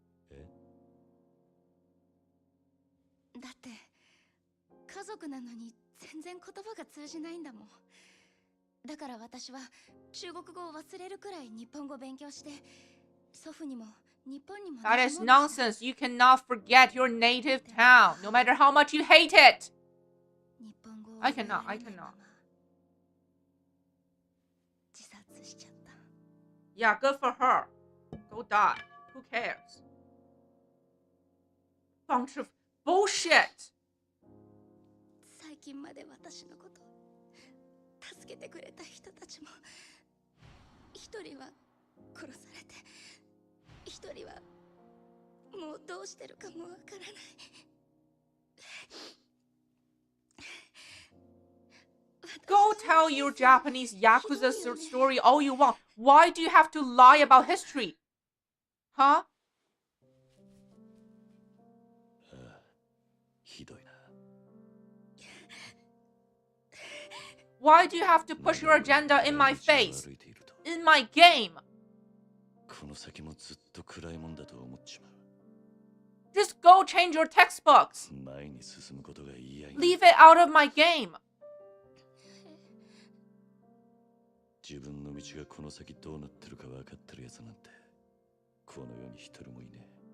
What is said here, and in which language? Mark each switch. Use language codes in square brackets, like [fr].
[ja] えだって家族なのに全然言葉が通じないんだもん。だから私は中国語を忘れるくらい日本語勉強して、祖父にも日本にも [en] That is nonsense. You cannot forget your native town, no matter how much you hate it. [ja] 日本語を [en] I [ja] 覚えら [en] cannot. [ja] れないまま自殺しちゃった。 [en] Yeah, good for her. Go die. Who cares? Bunch of bullshit. [ja] 最近まで私のこと助けてくれた人たちも、一人は殺されて、一人はもうどうしてるかもわからない。 [en] Go tell your Japanese Yakuza story all you want. Why do you have to lie about history? Huh? [ja] ひどいな。 [en] Why do you have to push your agenda in my face? In my game? [ja] この先もずっと暗いもんだと思っちまう。 [en] Just go change your textbooks. [ja] 前に進むことが嫌い。 [en] Leave it out of my game. [ja] 自分の道がこの先どうなってるか分かってるやつなんてこの世に一人もいねえ。